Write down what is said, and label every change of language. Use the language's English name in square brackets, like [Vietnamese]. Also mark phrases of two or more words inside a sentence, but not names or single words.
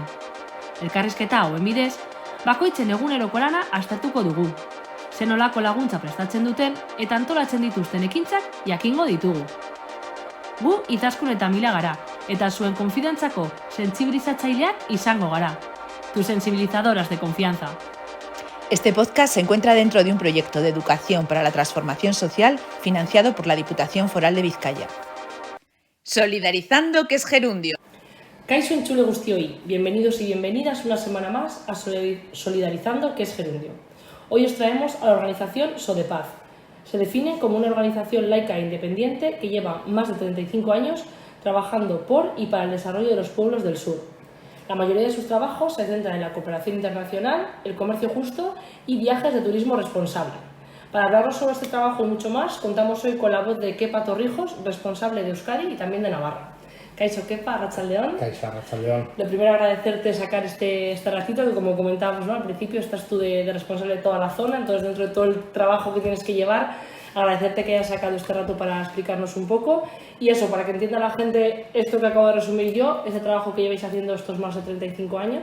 [Basque] Elkarrizketa hauen bidez, bakoitzen eguneroko lana aztertuko dugu. Zenolako laguntza prestatzen duten eta antolatzen dituzten ekintzak jakingo ditugu. Gu Izaskun eta Mila gara, eta zuen konfidantzako sentsibilizatzaileak izango gara. [Spanish] Tus sensibilizadoras de confianza. Este podcast se encuentra dentro de un proyecto de educación para la transformación social financiado por la Diputación Foral de Vizcaya. Solidarizando, que es gerundio. [Basque] Kaixo entzule guztioi, [Spanish] bienvenidos y bienvenidas una semana más a Solidarizando, que es gerundio. Hoy os traemos a la organización Sodepaz. Se define como una organización laica e independiente que lleva más de 35 años trabajando por y para el desarrollo de los pueblos del sur. La mayoría de sus trabajos se centran en la cooperación internacional, el comercio justo y viajes de turismo responsable. Para hablarnos sobre este trabajo y mucho más, contamos hoy con la voz de Kepa Torrijos, responsable de Euskadi y también de Navarra. [Basque] Kaixo, Kepa, arratsaldeon. Kaixo, arratsaldeon. [Spanish] Lo primero, agradecerte sacar este ratito, que como comentábamos, ¿no? Al principio estás tú de responsable de toda la zona, entonces dentro de todo el trabajo que tienes que llevar, agradecerte que hayas sacado este rato para explicarnos un poco. Y eso, para que entienda la gente esto que acabo de resumir yo, ese trabajo que lleváis haciendo estos más de 35 años.